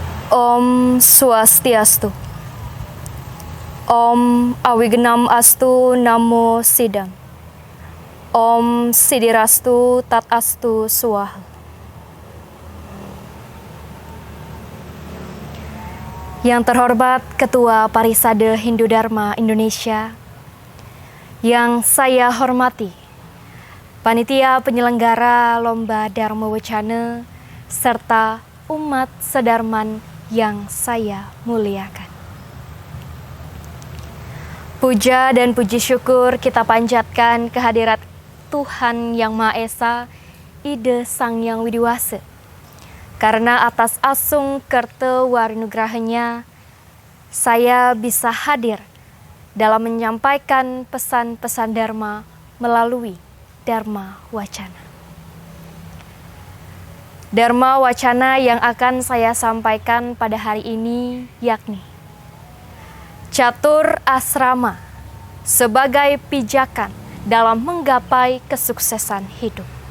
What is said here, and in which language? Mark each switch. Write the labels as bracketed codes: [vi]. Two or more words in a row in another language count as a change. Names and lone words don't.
[sa] Om Swastiastu. Om Awignam Astu Namo Sidam. Om Sidirastu Tat Astu Swaha. [id] Yang terhormat Ketua Parisade Hindu Dharma Indonesia, yang saya hormati Panitia Penyelenggara Lomba Dharma Wacana, serta umat sedarman yang saya muliakan. Puja dan puji syukur kita panjatkan kehadirat Tuhan Yang Maha Esa, Ide Sang Yang Widiwasa, karena atas asung kerta warinugrahanya saya bisa hadir dalam menyampaikan pesan-pesan Dharma melalui Dharma Wacana. Dharma Wacana yang akan saya sampaikan pada hari ini yakni Catur Asrama sebagai pijakan dalam menggapai kesuksesan hidup.